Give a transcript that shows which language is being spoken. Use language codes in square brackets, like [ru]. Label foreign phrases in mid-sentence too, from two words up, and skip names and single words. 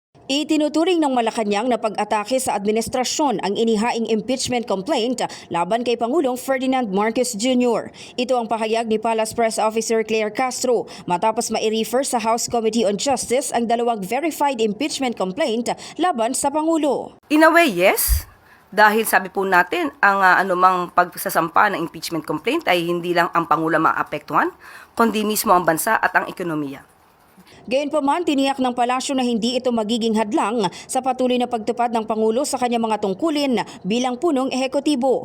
[tl] Itinuturing ng Malacanang na pag-atake sa administrasyon ang inihaing [en] impeachment complaint [tl] laban kay Pangulong Ferdinand Marcos Jr. Ito ang pahayag ni Palace Press Officer Claire Castro matapos ma-refer sa House Committee on Justice ang dalawang [en] verified impeachment complaint [tl] laban sa Pangulo. [en] In a way, yes. [tl] Dahil sabi po natin, ang anumang pagsasampa ng [en] impeachment complaint [tl] ay hindi lang ang Pangulo maapektuhan, kundi mismo ang bansa at ang ekonomiya. Gayunpaman, tiniyak ng palasyo na hindi ito magiging hadlang sa patuloy na pagtupad ng Pangulo sa kanyang mga tungkulin bilang punong ehekutibo.